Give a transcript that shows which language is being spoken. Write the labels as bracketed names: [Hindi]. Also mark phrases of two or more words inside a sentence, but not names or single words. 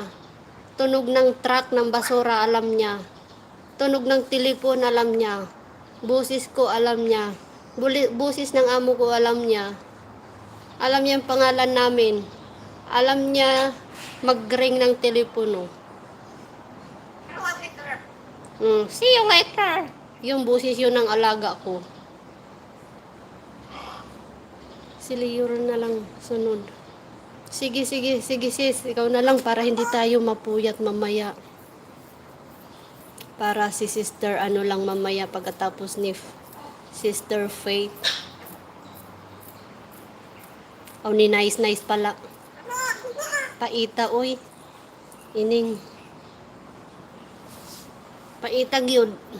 [Filipino] Tunog ng truck ng basura, alam niya. Tunog ng telepon, alam niya. Boses ko, alam niya. Boses ng amo ko, alam niya. Alam niya ang pangalan namin. Alam niya mag-ring ng telepono. [English] See you later. [Filipino] Yung boses yun ng alaga ko. Si Leo na lang sunod. Sige sis. Ikaw na lang para hindi tayo mapuyat mamaya. Para si sister lang mamaya pagkatapos ni Sister Faith. Oh, ni nice pala. [Cebuano] Paita, oy. Ining. Paita gyud.